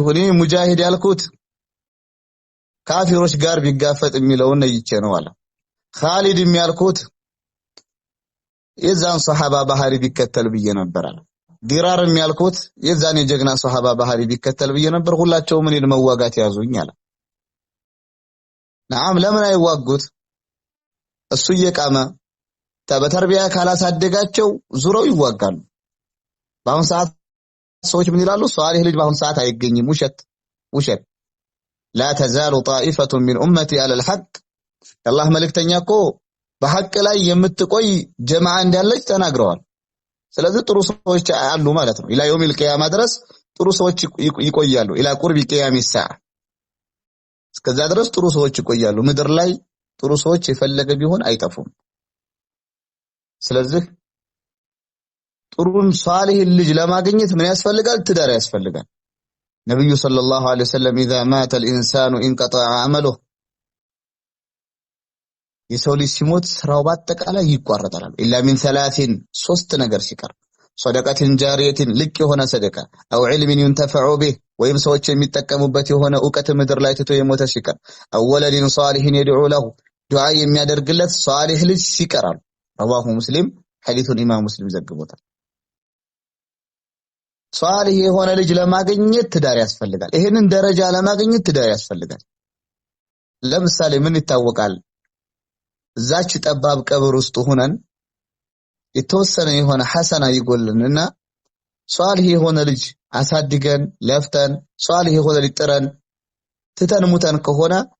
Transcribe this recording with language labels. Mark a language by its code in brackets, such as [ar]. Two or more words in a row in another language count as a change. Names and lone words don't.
[am] እኔ ሙጃሂድ ያልኩት ካፊሮች ጋር ቢጋፈጥ የሚለውን ነይቼ ነው አለ። ኻሊድ የሚያልኩት የዛን ሱሐባ ባህሪ ቢከተል ብዬ ነበር አለ። ዲራር የሚያልኩት የዛን የጀግና ሱሐባ ባህሪ ቢከተል ብዬ ነበር። ሁላቸውም እኔን መዋጋት ያዙኝ አለ። ናም ለምን አይዋጉት? እሱ እየቃመ በተርቢያ ካላሳደጋቸው ዙረው ይዋጋሉ። በአሁን ሰዓት ሰዎች ምን ይላሉ? ሷሊህ ልጅ በአሁን ሰዓት አይገኝም። ውሸት [ar] لا تزال طائفة من أمتي على الحق الله [am] መልእክተኛ እኮ በሐቅ ላይ የምትቆይ ጀማዓ እንዳለች ተናግረዋል። ስለዚህ ጥሩ ሰዎች አሉ ማለት ነው። [ar] إلى يوم القيامة [am] ድረስ ጥሩ ሰዎች ይቆያሉ። [ar] إلى قرب قيام الساعة [am] እስከዛ ድረስ ጥሩ ሰዎች ይቆያሉ። ምድር ላይ ጥሩ ሰዎች የፈለገ ቢሆን አይጠፉም። ስለዚህ ጥሩን ሷሊህ ልጅ ለማግኘት ምን ያስፈልጋል? ትዳር ያስፈልጋል። ነብዩ [ar] صلى الله عليه وسلم اذا مات الانسان انقطع عمله [am] የሰው ልጅ ሲሞት ስራው በአጠቃላይ ይቋረጣል። [ar] إلا من [am] 3 ነገር ሲቀር [ar] صدقة جارية [am] ልክ የሆነ ሰደቃ [ar] أو علم ينتفع به [am] ወይም ሰዎች የሚጠቀሙበት የሆነ ዕውቀት ምድር ላይ ትቶ የሞተ ሲቀር [ar] أو ولد صالح يدعو له [am] ዱዓ የሚያደርግለት ሷሊህ ልጅ ሲቀራል። [ar] رواه مسلم [am] ሐዲሱን ኢማም ሙስሊም ዘግቦታል። ሷሊህ የሆነ ልጅ ለማግኘት ትዳር ያስፈልጋል። ይሄንን ደረጃ ለማግኘት ትዳር ያስፈልጋል። ለምሳሌ ምን ይታወቃል? እዛች ጠባብ ቀብር ውስጥ ሆነን የተወሰነ የሆነ ሐሰና ይጎልንና ሷሊህ የሆነ ልጅ አሳድገን ለፍተን ሷሊህ የሆነ ልጅ ጥረን ትተን ሙተን ከሆነ